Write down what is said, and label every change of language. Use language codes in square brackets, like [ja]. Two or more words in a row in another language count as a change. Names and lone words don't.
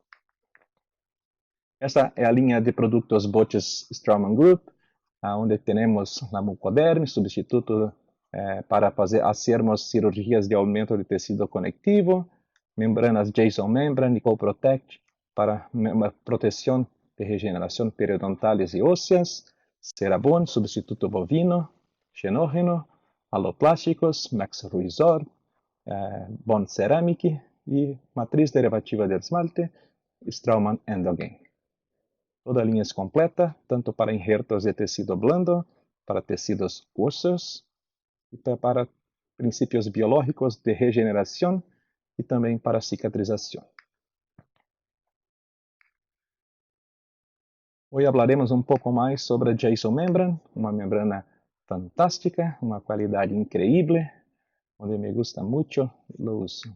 [es] Esta es la línea de productos Boches Straumann Group, donde tenemos la Mucoderm, sustituto para hacermos cirugías de aumento de tejido conectivo, membranas Jason Membrane y CoProtect para protección de regeneración periodontales y óseas, Cerabon, sustituto bovino, xenógeno, aloplásticos, Max Ruizor, Bond Ceramic y matriz derivativa del esmalte, Straumann Endogain. [pt] Toda a linha é completa, tanto para injertos de tecido blando, para tecidos óseos, e para princípios biológicos de regeneração e também para cicatrização. Hoje hablaremos um pouco mais sobre a Jason Membrane, uma membrana fantástica, uma qualidade incrível, onde [es] me gusta [pt] muito o uso.